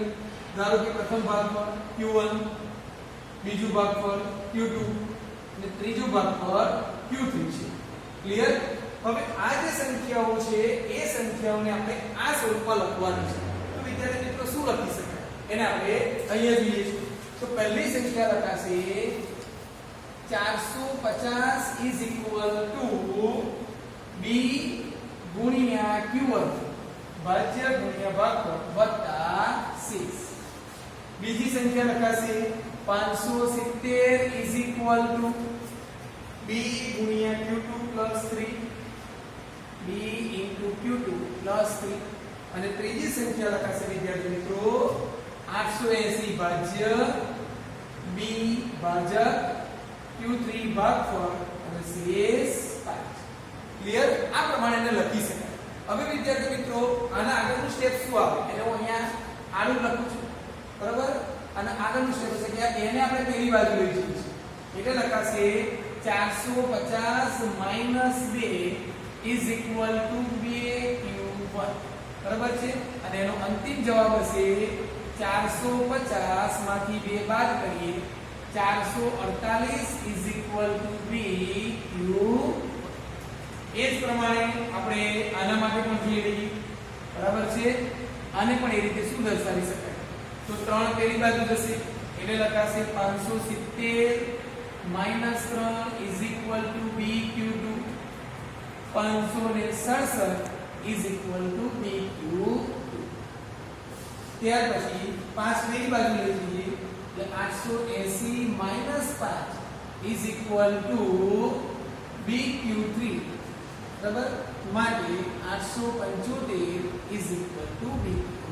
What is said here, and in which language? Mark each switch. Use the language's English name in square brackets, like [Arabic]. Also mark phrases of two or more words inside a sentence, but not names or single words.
[Gujarati] ધારો કે પ્રથમ ભાગફળ q1, બીજું ભાગફળ q2 અને ત્રીજું ભાગફળ q3 છે. ક્લિયર? હવે આ જે સંખ્યાઓ છે એ સંખ્યાઓને આપણે આ સ્વરૂપમાં લખવાની છે. તો વિદ્યાર્થી મિત્રો શું લખી શકાય? એને આપણે અહીંયા જોઈએ છીએ. તો પહેલી સંખ્યા લખાશે 450 [English] is equal to [Gujarati] b ગુણ્યા q1 ભાજ્ય ગુણ્યા ભાગફળ વત્તા 6. બીજી સંખ્યા લખાશે [English] 570 is equal to b ગુણ્યા q2 plus 3, b into q2 plus 3. [Gujarati] અને ત્રીજી સંખ્યા લખાશે વિદ્યાર્થી મિત્રો 880 ભાજ્ય b ભાજક q3 ભાગફળ અને શેષ 5. ક્લિયર? આ પ્રમાણે એને લખી શકાય. હવે વિદ્યાર્થી મિત્રો, આના આગળનું સ્ટેપ શું આવે? એને હું અહીંયા આડું લખું છું, બરાબર? અને આગળનું સ્ટેપ છે કે એને આપણે પેલી બાજુ લઈ જઈએ છીએ. એટલે લખાશે [English] 450 - 2 is equal to 2q1. [Gujarati] બરાબર છે? અને એનો અંતિમ જવાબ હશે 450 માંથી 2 બાદ કરીએ 448 [English] is equal to [Gujarati] 3q. એ જ પ્રમાણે આપણે આના માટે પણ જોઈ લઈએ. બરાબર છે? આને પણ એ રીતે શું દર્શાવી શકાય? તો 3 પેલી બાજુ જશે એટલે લખાશે 570 - 3 [English] is equal to [Gujarati] bq2. [English] 567 is equal to BQ2. [Gujarati] ત્યાર પછી 5 ની બાજુ લઈ જઈએ એટલે 880 માઈનસ 5 [English] is equal to [Gujarati] BQ3. બરાબર, માટે [English] 875 is equal to BQ.